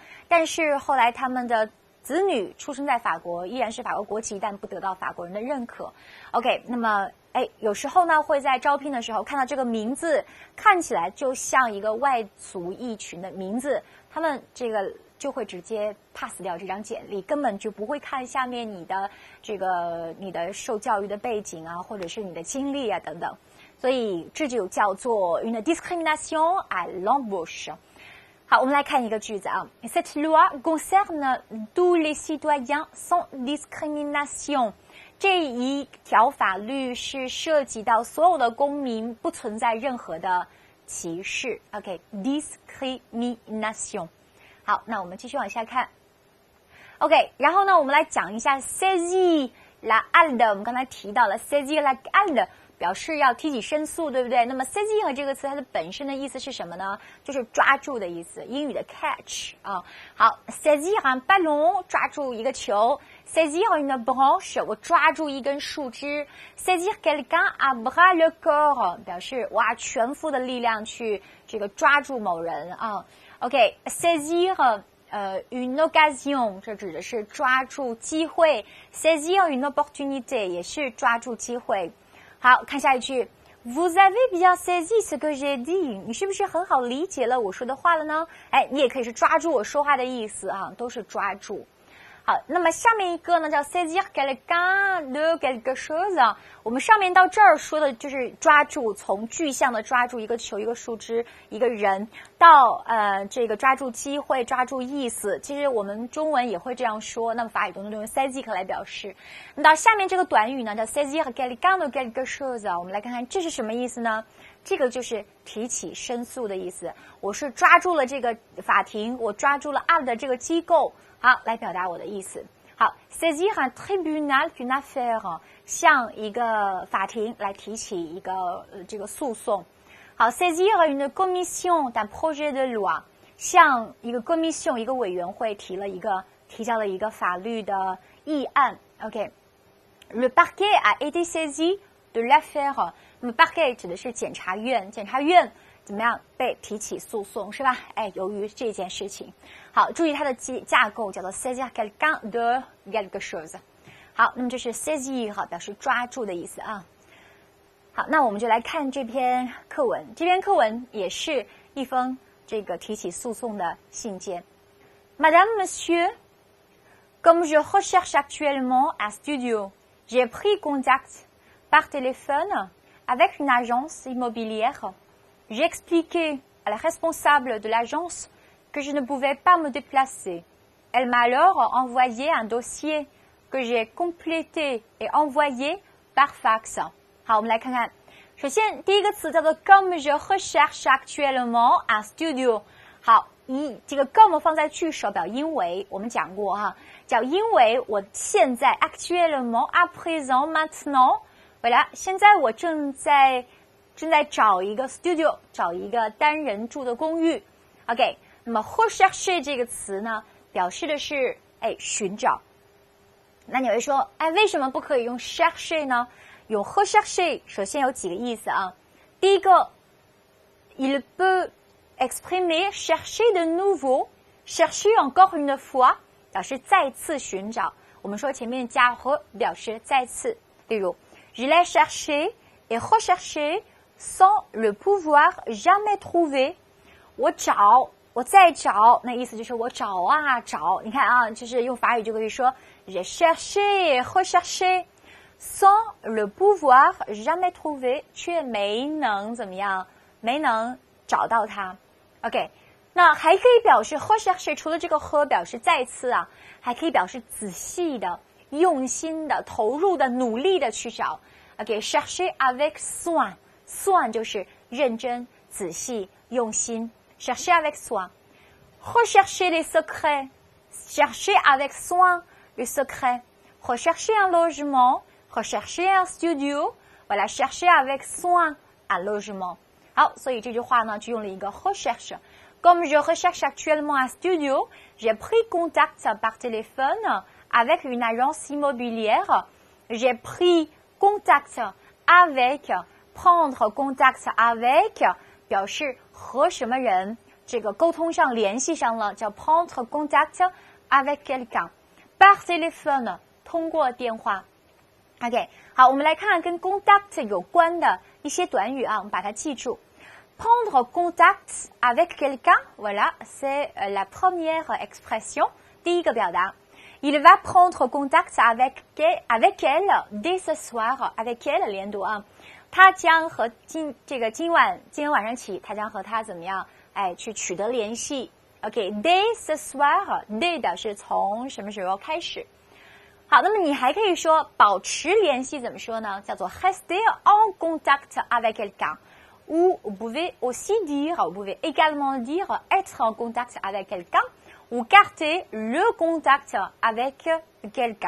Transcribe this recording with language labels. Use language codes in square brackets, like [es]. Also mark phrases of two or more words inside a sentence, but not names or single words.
[zh] 但是后来他们的子女出生在法国，依然是法国国籍，但不得到法国人的认可。OK， 那么有时候呢会在招聘的时候看到这个名字看起来就像一个外族裔群的名字，他们这个就会直接 pass 掉这张简历，根本就不会看下面你的你的受教育的背景啊，或者是你的经历啊等等。所以这就叫做 [fr] une discrimination à l'embauche。 [zh] 好，我们来看一个句子啊。 [fr] Cette loi concerne tous les citoyens sans discrimination。 [zh] 这一条法律是涉及到所有的公民，不存在任何的歧视。OK， discrimination。好，那我们继续往下看。OK， 然后呢，我们来讲一下 [fr] saisir la halde。 [zh] 我们刚才提到了 [fr] saisir la halde， [zh] 表示要提起申诉，对不对？那么 saisir 这个词它的本身的意思是什么呢？就是抓住的意思，英语的 catch 啊。好 ， [fr] saisir un ballon， [zh] 抓住一个球 ； [fr] saisir une branche， [zh] 我抓住一根树枝 [fr] ；saisir quelqu'un à bras le corps， [zh] 表示哇全副的力量去这个抓住某人啊。OK， [fr] saisir une occasion， [zh] 这指的是抓住机会 ； [fr] saisir une opportunité [zh] 也是抓住机会。好，看下一句 [fr] ，Vous avez bien saisi ce que j'ai dit， [zh] 你是不是很好理解了我说的话了呢？哎，你也可以是抓住我说话的意思啊，都是抓住。好，那么下面一个呢叫 [fr] saisir quelqu'un de quelque chose。 [zh] 我们上面到这儿说的就是抓住，从具象的抓住一个球、一个树枝、一个人，到这个抓住机会、抓住意思。其实我们中文也会这样说，那么法语当中用 saisir 来表示。那到下面这个短语呢叫 [fr] saisir quelqu'un de quelque chose。 [zh] 我们来看看这是什么意思呢？这个就是提起申诉的意思。我是抓住了这个法庭，我抓住了案的这个机构。好，来表达我的意思。好 ， [fr] saisir un tribunal d'une affaire， [zh] 向一个法庭来提起一个这个诉讼。 [fr] 好 ，saisir une commission d'un projet de loi， [zh] 向一个 commission 一个委员会提交了一个法律的议案。OK， [fr] le parquet a été saisi de l'affaire。 [zh] 那么 parquet 指的是检察院，检察院怎么样被提起诉讼是吧？哎，由于这件事情。好，注意它的架构叫做 [fr] saisir quelqu'un de quelque chose。 [zh] 好，那么这是 saisir 表示抓住的意思啊。好，那我们就来看这篇课文。这篇课文也是一封这个提起诉讼的信件。 [fr] Madame, Monsieur, comme je recherche actuellement un studio, j'ai pris contact par téléphone avec une agence immobilière. J'ai expliqué à la responsable de l'agence que je ne pouvais pas me déplacer. Elle m'a alors envoyé un dossier que j'ai complété et envoyé par fax. [zh] 好，我们来看看。首先，第一个词叫做 [fr] comme je recherche actuellement un studio。 [zh] 好，这个 comme 放在句首表因为，我们讲过哈，叫因为我现在 [fr] actuellement à présent maintenant， voilà， [zh] 现在我正在找一个 studio， 找一个单人住的公寓。OK。那么 rechercher 这个词呢，表示的是寻找。那你会说，为什么不可以用 chercher 呢？用 rechercher 首先有几个意思啊。第一个 ， [fr] il peut exprimer chercher de nouveau，chercher encore une fois [zh] 表示再次寻找。我们说前面加 re 表示再次。 [fr] 例如 je l'ai cherché et recherché sans le pouvoir jamais trouver。 [zh] 我再找，那意思就是我找啊找。你看啊，就是用法语就可以说 [fr] j'ai cherché, recherché, sans le pouvoir jamais trouver， [zh] 却没能怎么样，没能找到它。OK， 那还可以表示 recherché， 除了这个 re 表示再次啊，还可以表示仔细的、用心的、投入的、努力的去找。OK， [fr] chercher avec soin， [zh] soin 就是认真、仔细、用心。 [fr] Chercher avec soin. Rechercher les secrets. Chercher avec soin le secret. Rechercher un logement. Rechercher un studio. Voilà, chercher avec soin un logement. [zh] 好，所以这句话呢，就用了一个 recherche. [fr] Comme je recherche actuellement un studio, j'ai pris contact par téléphone avec une agence immobilière. J'ai pris contact avec, prendre contact avec, [zh] 表示和什么人这个沟通上联系上了，叫 [fr] prendre contact avec quelqu'un par téléphone， [zh] 通过电话。OK， 好，我们来看看跟 contact 有关的一些短语啊，我们把它记住。 [fr] Prendre contact avec quelqu'un, voilà, c'est la première expression， [zh] 第一个表达。 [fr] Il va prendre contact avec elle dès ce soir, avec elle 连读啊。 [zh] 他将和今天晚上起，他将和他怎么样？去取得联系。OK， [fr] dès ce soir， [zh] dès 表示从什么时候开始。好，那么你还可以说保持联系，怎么说呢？叫做 [fr] rester en contact avec quelqu'un。 ou vous pouvez aussi dire, vous pouvez également dire être en contact avec quelqu'un ou garder le contact avec quelqu'un.